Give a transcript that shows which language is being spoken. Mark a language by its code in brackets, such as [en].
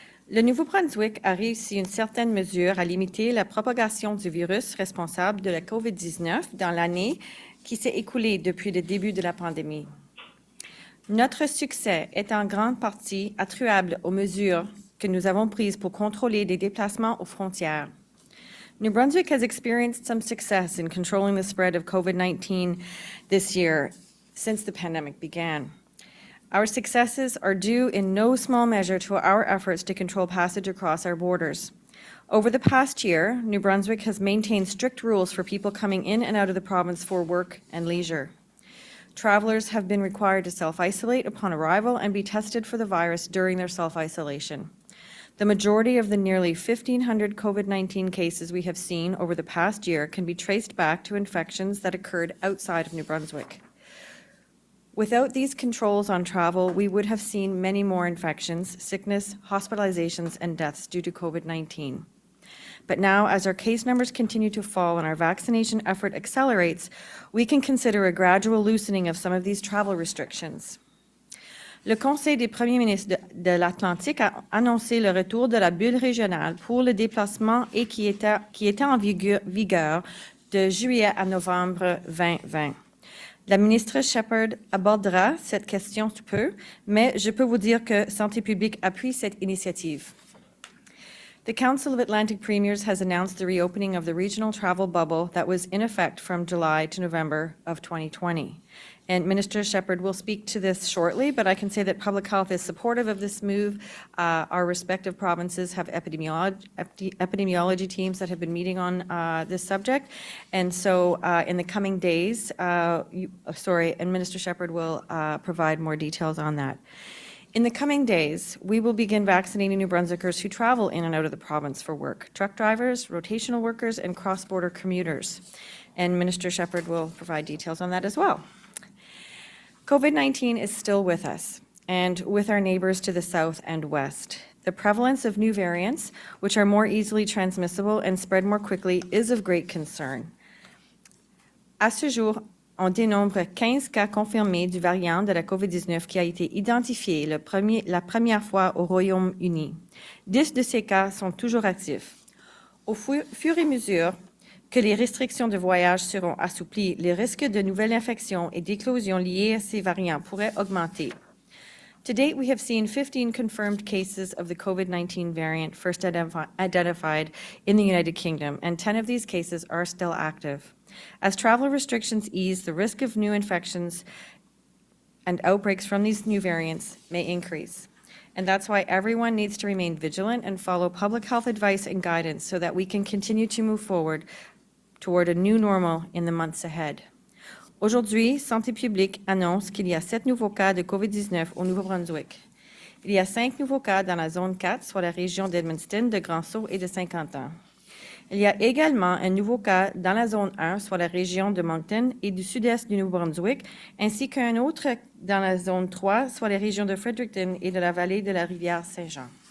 [fr] Le Nouveau-Brunswick a réussi une certaine mesure à limiter la propagation du virus responsable de la COVID-19 dans l'année qui s'est écoulée depuis le début de la pandémie. Notre succès est en grande partie attribuable aux mesures que nous avons prises pour contrôler les déplacements aux frontières. [en] New Brunswick has experienced some success in controlling the spread of COVID-19 this year since the pandemic began. Our successes are due in no small measure to our efforts to control passage across our borders. Over the past year, New Brunswick has maintained strict rules for people coming in and out of the province for work and leisure. Travelers have been required to self-isolate upon arrival and be tested for the virus during their self-isolation. The majority of the nearly 1,500 COVID-19 cases we have seen over the past year can be traced back to infections that occurred outside of New Brunswick. Without these controls on travel, we would have seen many more infections, sickness, hospitalizations, and deaths due to COVID-19. But now, as our case numbers continue to fall and our vaccination effort accelerates, we can consider a gradual loosening of some of these travel restrictions. [fr] Le Conseil des premiers ministres de l'Atlantique a annoncé le retour de la bulle régionale pour le déplacement et qui était en vigueur de juillet à novembre 2020. La ministre Shepherd abordera cette question sous peu, mais je peux vous dire que Santé publique appuie cette initiative. [en] The Council of Atlantic Premiers has announced the reopening of the regional travel bubble that was in effect from July to November of 2020. And Minister Shepherd will speak to this shortly, but I can say that public health is supportive of this move. Our respective provinces have epidemiology teams that have been meeting on this subject. And so in the coming days, and Minister Shepherd will provide more details on that. In the coming days, we will begin vaccinating New Brunswickers who travel in and out of the province for work, truck drivers, rotational workers, and cross-border commuters. And Minister Shepherd will provide details on that as well. COVID-19 is still with us and with our neighbors to the south and west. The prevalence of new variants, which are more easily transmissible and spread more quickly, is of great concern. [fr] À ce jour, on dénombre 15 cas confirmés du variant de la COVID-19 qui a été identifié la première fois au Royaume-Uni. 10 de ces cas sont toujours actifs. Au fur et à mesure que les restrictions de voyage seront assouplies, les risques de nouvelles infections et d'éclosions liées à ces variants pourraient augmenter. [en] To date, we have seen 15 confirmed cases of the COVID-19 variant first identified in the United Kingdom, and 10 of these cases are still active. As travel restrictions ease, the risk of new infections and outbreaks from these new variants may increase. And that's why everyone needs to remain vigilant and follow public health advice and guidance so that we can continue to move forward toward a new normal in the months ahead. [fr] Aujourd'hui, Santé publique annonce qu'il y a 7 nouveaux cas de COVID-19 au Nouveau-Brunswick. Il y a 5 nouveaux cas dans la zone 4, soit la région d'Edmundston, de Grand-Sault et de Saint-Quentin. Il y a également un nouveau cas dans la zone 1, soit la région de Moncton et du sud-est du Nouveau-Brunswick, ainsi qu'un autre dans la zone 3, soit les régions de Fredericton et de la vallée de la rivière Saint-Jean.